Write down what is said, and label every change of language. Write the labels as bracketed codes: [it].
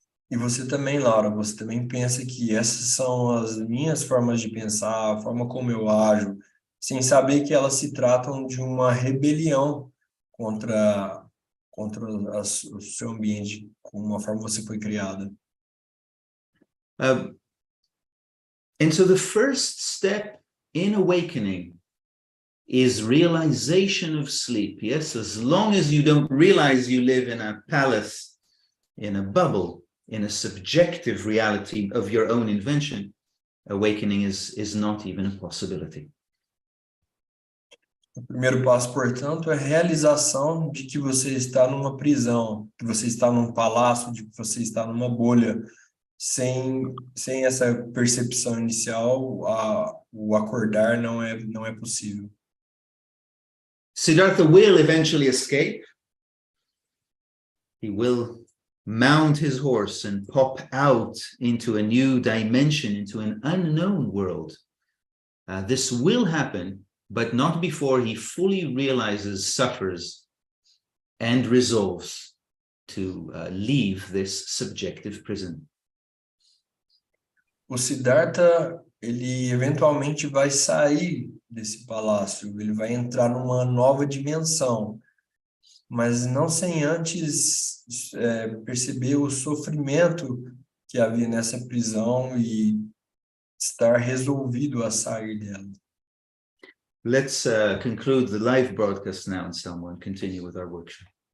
[pt] E você também, Laura, você também pensa que essas são as minhas formas de pensar, a forma como eu ajo, sem saber que elas se tratam de uma rebelião contra o seu ambiente, como a forma que você foi criada. [en] And so the first step in awakening is realization of sleep. Yes, as long as you don't realize you live in a palace, in a bubble, in a subjective reality of your own invention, awakening is not even a possibility. [pt] O primeiro passo, portanto, é a realização de que você está numa prisão, que você está num palácio, de que você está numa bolha. Sem essa percepção inicial, o acordar não é possível. [en] Siddhartha will eventually escape. He will mount his horse and pop out into a new dimension, into an unknown world. This will happen, but not before he fully realizes, suffers and resolves to leave this subjective prison. [pt] O Sidarta, ele eventualmente vai sair desse palácio, ele vai entrar numa nova dimensão, mas não sem antes perceber o sofrimento que havia nessa prisão e estar resolvido a sair dela. [en] Let's conclude the live broadcast now, Anselmo, and continue with our workshop.